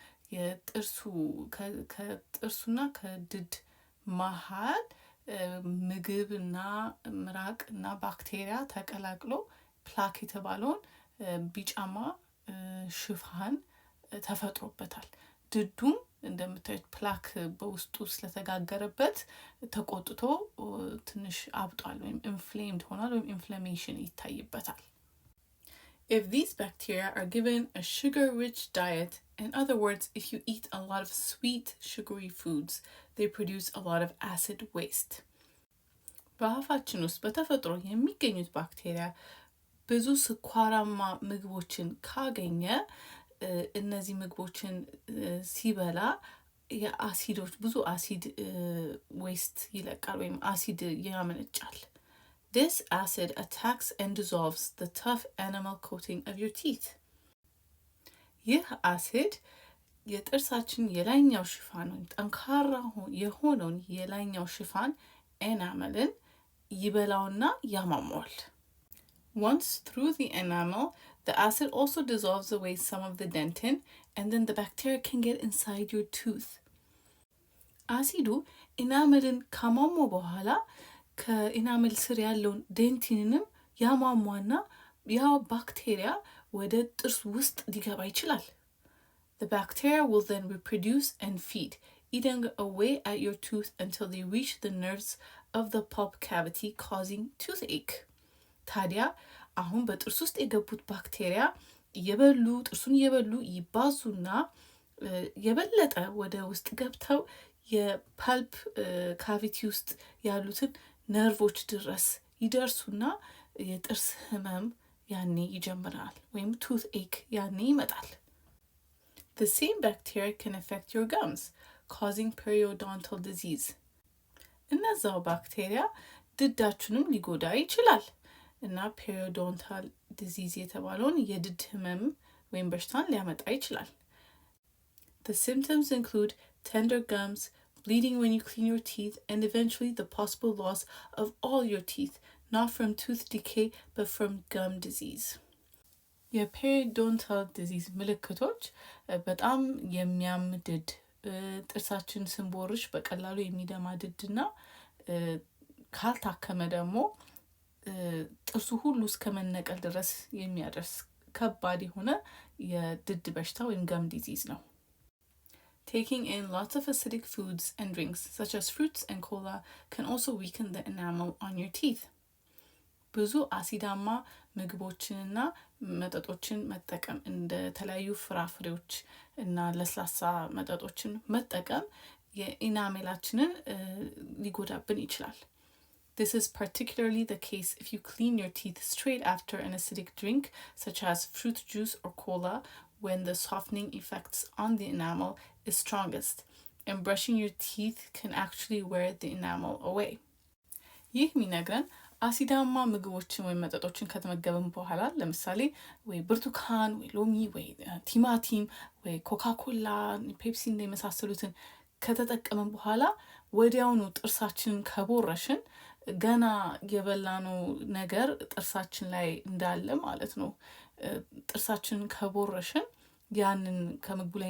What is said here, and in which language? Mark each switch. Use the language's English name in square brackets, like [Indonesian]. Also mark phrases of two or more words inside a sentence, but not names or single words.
[Amharic] ከጥርሱና ከድድ መሃል ምግብና ምራቅና ባክቴሪያ ተቀላቅሎ ፕላክ የተባለውን ቢጫማ ሽፋን ተፈጥሮበታል። ድዱም እንደምታዩት ፕላክ በውስጡ ስለተጋገረበት ተቆጥቶ ትንሽ አብጧል ወይም ኢንፍሌምድ ሆኗል ወይም ኢንፍላሜሽን ይታይበታል። [English] If these bacteria are given a sugar-rich diet, in other words, if you eat a lot of sweet, sugary foods, they produce a lot of acid waste. [Amharic] በአፋችን ውስጥ በተፈጥሮ የሚገኙት ባክቴሪያ ብዙ ስኳራማ ምግቦችን ካገኘ እነዚህ ምግቦችን ሲበላ የአሲዶች ብዙ [English] acid waste [Amharic] ይለቃል ወይም አሲድ ያመነጫል። [English] This acid attacks and dissolves the tough enamel coating of your teeth. [Amharic] ይህ አሲድ የጥርሳችን የላይኛው ሽፋን ጠንካራ የሆነውን የላይኛው ሽፋን ኤናመልን ይበላውና ያማመዋል። [English] Once through the enamel, the acid also dissolves away some of the dentin, and then the bacteria can get inside your tooth. [Amharic] አሲዱ ኢናመልን ካሟሟ በኋላ ከኢናመል ስር ያለውን ዴንቲንንም ያሟሟና ያ ባክቴሪያ ወደ ጥርስ ውስጥ ሊገባ ይችላል። [English] The bacteria will then reproduce and feed, eating away at your tooth until they reach the nerves of the pulp cavity, causing toothache. [Amharic] ታዲያ አሁን በጥርስ ውስጥ የገቡት ባክቴሪያ ጥርሱን እየበሉ ይባዙና የበለጠ ወደ ውስጥ ገብተው የፐልፕ ካቪቲ ውስጥ ያሉትን ነርቮች ድረስ ይደርሱና የጥርስ ህመም ያኔ ይጀምራል ወይም [English] tooth ache [Amharic] ያኔ ይመጣል። [English] The same bacteria can affect your gums, causing periodontal disease. [Amharic] እነዛው ባክቴሪያ ድዳችንም ሊጎዳ ይችላል እና [English] periodontal disease [Amharic] የተባለውን የድድ ህመም ወይም በሽታን ሊያመጣ ይችላል። [English] The symptoms include tender gums, bleeding when you clean your teeth, and eventually the possible loss of all your teeth, not from tooth decay, but from gum disease. [Amharic] የፔሪዶንታል ዲዚዝ ምልክቶች በጣም የሚያም ድድ፣ ጥርሳችን ስንቦርሽ በቀላሉ የሚደማ ድድና ካልታከመ ደግሞ ጥርሱ ሁሉ እስከ መነቀል ድረስ የሚያደርስ ከባድ የሆነ የድድ በሽታ ወይም [English] gum disease [Amharic] ነው። [English] Taking in lots of acidic foods and drinks, such as fruits and cola, can also weaken the enamel on your teeth. [Amharic] ብዙ አሲዳማ ምግቦችንና መጠጦችን መጠቀም እንደ ተለያዩ ፍራፍሬዎች እና ለስላሳ መጠጦችን መጠቀም የኢናሜላችንን ሊጎዳብን ይችላል። [English] This is particularly the case if you clean your teeth straight after an acidic drink, such as fruit juice or cola, when the softening effects on the enamel is strongest, and brushing your teeth can actually wear the enamel away. [Amharic] ይህ የሚነግረን አሲዳማ ምግቦችን ወይም መጠጦችን ከተመገብን በኋላ ለምሳሌ ወይ ብርቱካን ወይ ሎሚ ወይ ቲማቲም ወይ ኮካኮላ ፔፕሲ እና የመሳሰሉትን ከተጠቀምን በኋላ ወዲያውኑ ጥርሳችንን ከቦረሽን ገና የበላነው ነገር ጥርሳችን ላይ እንዳለ ማለት ነው። ጥርሳችንን ከቦረሽን ያንን ከምግቡ ላይ